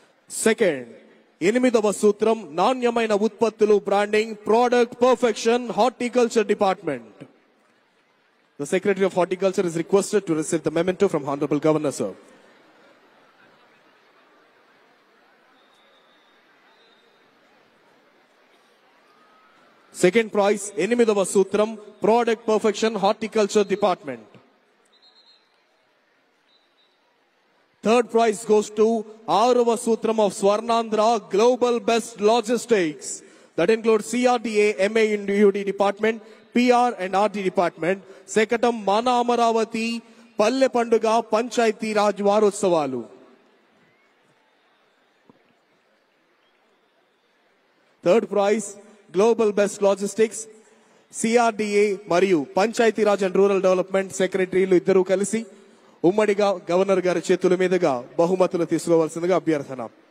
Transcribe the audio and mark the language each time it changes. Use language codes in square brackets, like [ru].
[en] second [te] 8వ సూత్రం నాణ్యమైన ఉత్పత్తులు [en] Branding product perfection horticulture department. The Secretary of Horticulture is requested to receive the memento from Honorable Governor, sir. Second prize, [te] 8వ సూత్రం [en] Product Perfection Horticulture Department. Third prize goes to [te] 6వ సూత్రం [en] of Swarnandhra Global Best Logistics. That includes CRDA, MAUD Department, PR and RD Department. [te] శకటం మన అమరావతి పల్లె పండుగ పంచాయతీ రాజ్ వారోత్సవాలు. Third prize global best logistics, CRDA మరియు panchayat Raj and rural development సెక్రటరీలు ఇద్దరూ కలిసి ఉమ్మడిగా గవర్నర్ గారి చేతుల మీదుగా బహుమతులు తీసుకోవాల్సిందిగా అభ్యర్థన.